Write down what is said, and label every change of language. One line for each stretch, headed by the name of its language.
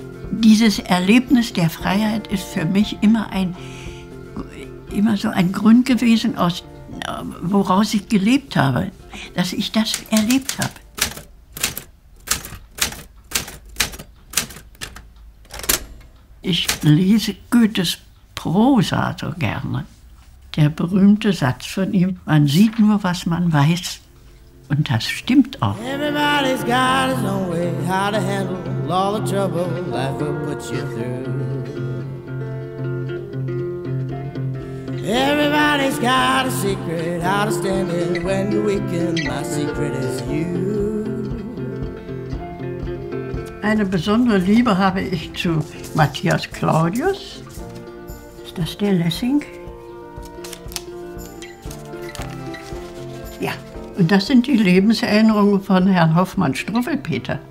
German: Dieses Erlebnis der Freiheit ist für mich immer so ein Grund gewesen, woraus ich gelebt habe, dass ich das erlebt habe. Ich lese Goethes Prosa so gerne. Der berühmte Satz von ihm, man sieht nur, was man weiß. Und das stimmt auch.
English: Everybody's got his own way how to handle all the trouble life will put you through. Everybody's got a secret how to stand it when you're weak, and my secret is you.
German: Eine besondere Liebe habe ich zu Matthias Claudius. Ist das der Lessing? Ja, und das sind die Lebenserinnerungen von Herrn Hoffmann-Struffelpeter.